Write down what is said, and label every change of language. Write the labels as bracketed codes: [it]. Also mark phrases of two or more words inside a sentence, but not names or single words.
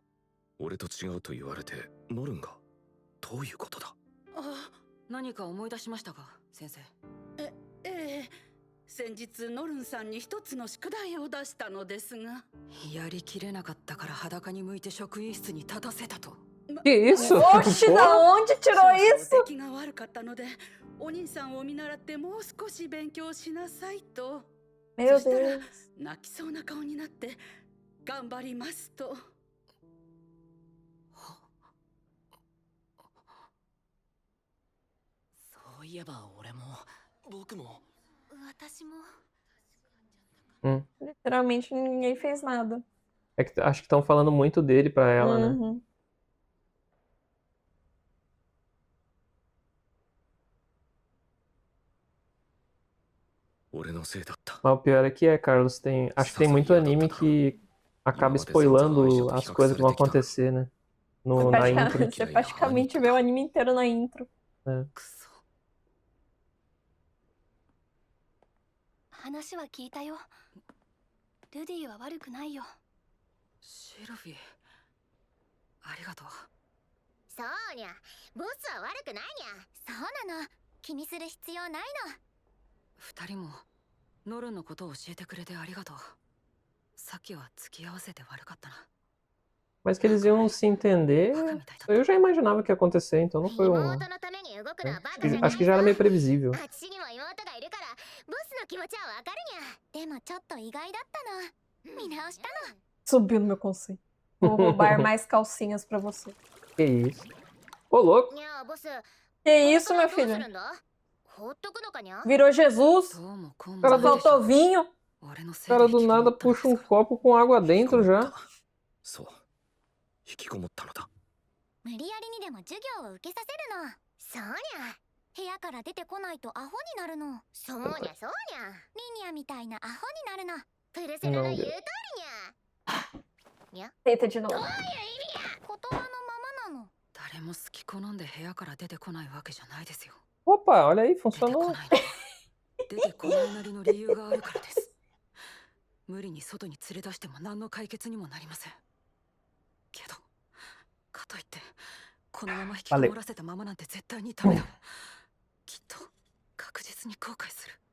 [ja] 俺と違うと言われてノルンがどういうことだ？あ、何か思い出しましたか、先生。ええ、先日ノルンさんに一つの宿題を出したのですが、やりきれなかったから裸に向いて職員室に立たせたと。 [pt] Que isso? Oxi, da onde tirou [ja] 少々 [pt] isso? [ja] 出来が悪かったので、お兄さんを見習ってもう少し勉強しなさいと。 [pt] Meu [ja] そしたら [pt] Deus. [ja] 泣きそうな顔になって頑張りますと。そういえば俺も僕も。私も。 [pt] Literalmente ninguém fez nada. É que acho que estão falando muito dele pra ela, né? Uhum. Mas o pior é que Carlos, acho que tem muito anime que acaba spoilando as coisas que vão acontecer, né? Na intro. Você praticamente vê o anime inteiro na intro. É. [ja] 話は聞いたよ。ルディは悪くないよ。シルフィー、ありがとう。そうにゃ、ボスは悪くないにゃ。そうなの、気にする必要ないの。二人もノルンのことを教えてくれてありがとう。さっきは付き合わせて悪かったな。 [pt] Mas que eles iam se entender, eu já imaginava que ia acontecer, então não foi um... Acho que já era meio previsível. Subiu no meu conceito. Vou roubar mais calcinhas pra você. Que isso? Ô, louco! Que isso, meu filho? Virou Jesus? Só faltou vinho? O cara do nada puxa um copo com água dentro já. [ja] 引きこもったのだ。無理やりにでも授業を受けさせるの。そうにゃ。部屋から出てこないとアホになるの。そうにゃそうにゃ。リニアみたいなアホになるの。プルセラが言う通りにゃ。にゃ。 [pt] Tenta de novo. [ja] どういう意味や。言葉のままなの。誰も好き好んで部屋から出てこないわけじゃないですよ。 [pt] Opa, olha aí, funcionou. [ja] 出てこないなりの理由があるからです。無理に外に連れ出しても何の解決にもなりません。けど、かといってこのまま引きこもらせたままなんて絶対にダメだ。きっと確実に後悔する。